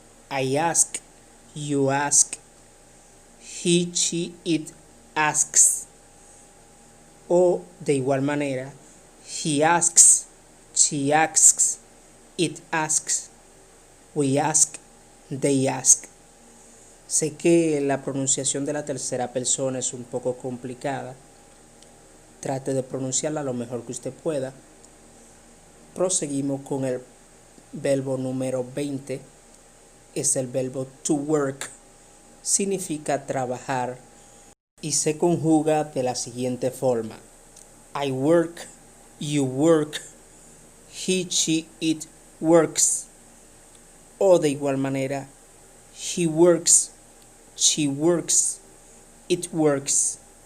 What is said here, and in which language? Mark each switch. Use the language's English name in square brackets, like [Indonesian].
[English] I ask, you ask, he, she, it asks. [Spanish] O de igual manera, [English] he asks, she asks, it asks, we ask, they ask. [Spanish] Sé que la pronunciación de la tercera persona es un poco complicada. Trate de pronunciarla lo mejor que usted pueda. Proseguimos con el verbo número 20. Es el verbo to work. Significa trabajar y se conjuga de la siguiente forma. [English] I work, you work, he, she, it works. [Spanish] O de igual manera, [English] he works, she works, it works.